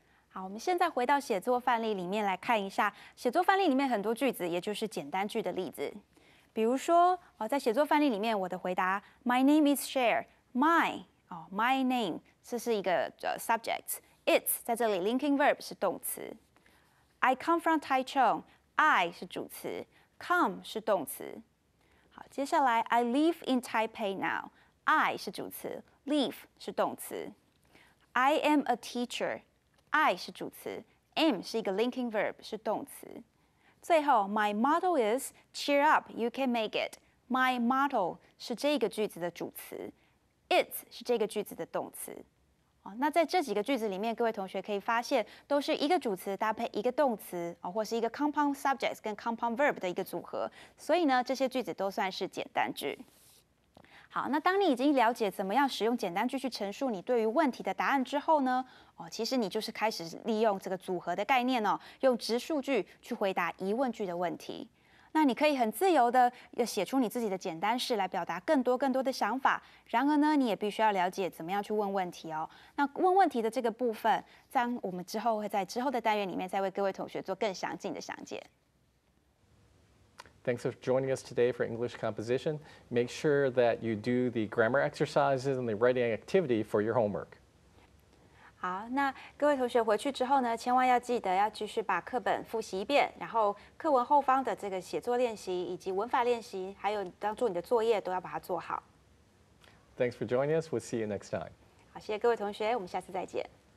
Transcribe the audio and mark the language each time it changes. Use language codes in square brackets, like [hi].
[zh] 好，我们现在回到写作范例里面来看一下，写作范例里面很多句子，也就是简单句的例子。比如说在写作范例里面，我的回答 [en] My name is Cher， [zh] my my name 这是一个subject，it's 在这里 linking verb 是动词。 [en] I come from Taichung， [zh] I 是主词 ，come 是动词。好，接下来 [en] I live in Taipei now， [zh] I 是主词 ，live 是动词。 [en] I am a teacher， [zh] I 是主词 ，am 是一个 linking verb 是动词。最后 [en] My motto is cheer up，you can make it。 [zh] My motto 是这个句子的主词 ，it 是这个句子的动词。那在这几个句子里面，各位同学可以发现，都是一个主词搭配一个动词或是一个 compound subject 跟 compound verb 的一个组合，所以呢，这些句子都算是简单句。好，那当你已经了解怎么样使用简单句去陈述你对于问题的答案之后呢，其实你就是开始利用这个组合的概念用直述句去回答疑问句的问题。那你可以很自由的写出你自己的简单式来表达更多的想法。然而呢，你也必须要了解怎么样去问问题那问问题的这个部分，我们之后会在之后的单元里面再为各位同学做更详尽的详解。 [en] Thanks for joining us today for English composition. Make sure that you do the grammar exercises and the writing activity for your homework. [zh] 好，那各位同学回去之后呢，千万要记得要继续把课本复习一遍，然后课文后方的这个写作练习以及文法练习，还有当做你的作业都要把它做好。 [en] Thanks for joining us. We'll see you next time. [zh] 好，谢谢各位同学，我们下次再见。